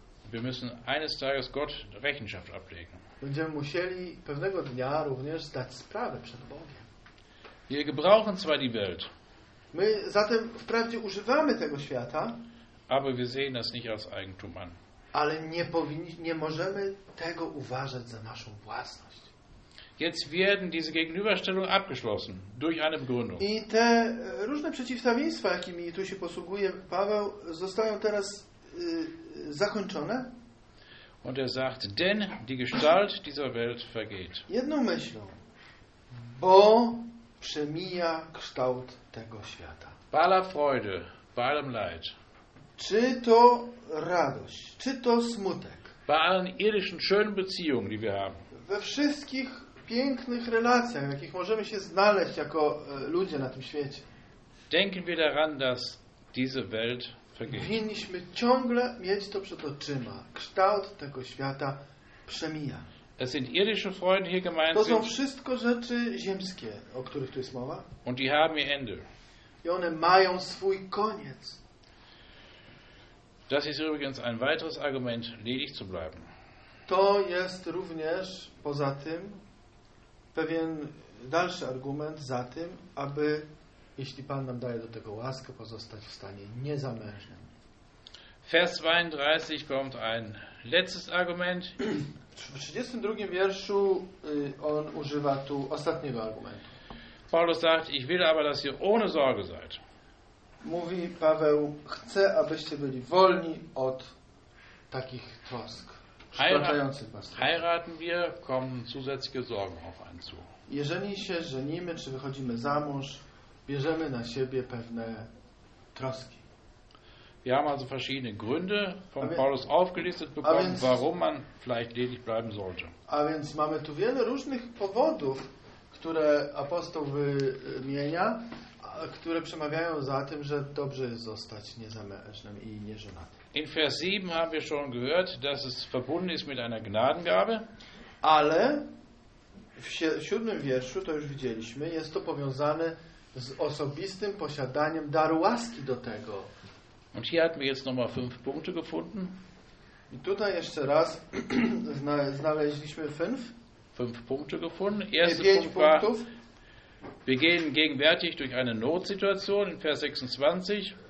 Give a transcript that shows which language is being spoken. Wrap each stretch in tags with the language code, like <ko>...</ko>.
<de>Wir müssen eines Tages Gott Rechenschaft ablegen.</de> <pl>Będziemy musieli pewnego dnia również zdać sprawę przed Bogiem.</pl> <de>Wir gebrauchen zwar die Welt.</de> <pl>My zatem wprawdzie używamy tego świata,</pl> <de>aber wir sehen das nicht als Eigentum an.</de> <pl>Ale nie możemy tego uważać za naszą własność.</pl> <de>Jetzt werden diese Gegenüberstellung abgeschlossen durch eine Begründung.</de> <pl>I te różne przeciwstawieństwa, jakimi tu się posługuje Paweł, zostają teraz zakończone.</pl> <de>Und sagt, denn die Gestalt dieser Welt vergeht.</de> <pl>Jedną myślą, bo przemija kształt tego świata.</pl> <de>Bei aller Freude, bei allem Leid.</de> <pl>Czy to radość, czy to smutek.</pl> <de>Bei allen irdischen schönen Beziehungen, die wir haben.</de> <pl>We wszystkich pięknych relacjach, w jakich możemy się znaleźć jako ludzie na tym świecie.</pl> <de>Denken wir daran, dass diese Welt vergeht.</de> <pl>Powinniśmy ciągle mieć to przed oczyma. Kształt tego świata przemija.</pl> <de>Es sind irdische Freuden hier gemeint.</de> <pl>To są wszystko rzeczy ziemskie, o których tu jest mowa.</pl> <de>Und die haben ihr Ende.</de> <pl>I one mają swój koniec.</pl> <de>Das ist übrigens ein weiteres Argument, ledig zu bleiben.</de> <pl>To jest również poza tym pewien dalszy argument za tym, aby, jeśli Pan nam daje do tego łaskę, pozostać w stanie niezamężnym.</pl> <de>Vers 32 kommt ein letztes Argument.</de> <pl>W 32 wierszu on używa tu ostatniego argumentu.</pl> <de>Paulus sagt, ich will aber, dass ihr ohne Sorge seid.</de> <pl>Mówi Paweł, chcę, abyście byli wolni od takich trosk, przytaczających was.</pl> <de>Heiraten wir, kommen zusätzliche Sorgen auf einen zu.</de> <pl>Jeżeli się żenimy, czy wychodzimy za mąż, bierzemy na siebie pewne troski.</pl> <de>Wir haben also verschiedene Gründe von Paulus aufgelistet bekommen, warum man vielleicht ledig bleiben sollte.</de> <pl>A więc mamy tu wiele różnych powodów, które apostoł wymienia, które przemawiają za tym, że dobrze jest zostać niezamężnym i nieżonatym.</pl> <de>In Vers 7 haben wir schon gehört, dass es verbunden ist mit einer Gnadengabe.</de> <pl>Ale w siódmym wierszu, to już widzieliśmy, jest to powiązane z osobistym posiadaniem daru łaski do tego.</pl> <de>Und hier hatten wir jetzt nochmal fünf Punkte gefunden.</de> <pl>I tutaj jeszcze raz znaleźliśmy</pl> <de>fünf Punkte gefunden. Erste Punkt</de> <pl>punktów.</pl> <de>War, wir gehen gegenwärtig durch eine Notsituation in Vers 26.</de>